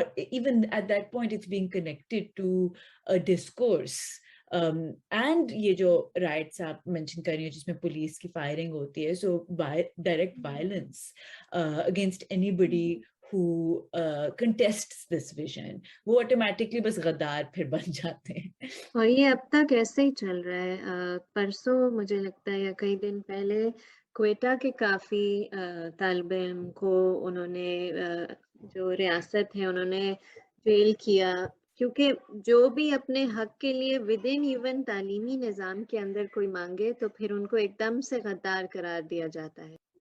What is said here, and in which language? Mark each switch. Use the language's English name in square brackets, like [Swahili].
[English] even at that point it's being connected to a discourse and [Urdu] یہ جو rights آپ mention کر رہی ہیں جس میں پولیس کی فائرنگ ہوتی ہے [English] So direct violence against anybody who contests this vision. [Urdu] وہ automatically بس غدار پھر بن جاتے ہیں. اور یہ اب تک ایسے ہی چل رہا ہے. پرسوں مجھے لگتا ہے یا کئی دن پہلے کوئٹہ کے کافی طالب علم کو انہوں نے جو ریاست ہے انہوں نے جیل کیا، کیونکہ جو بھی اپنے حق کے لیے [English] within even [Urdu] تعلیمی نظام کے اندر کوئی مانگے تو پھر ان کو ایک دم سے غدار قرار دیا جاتا ہے.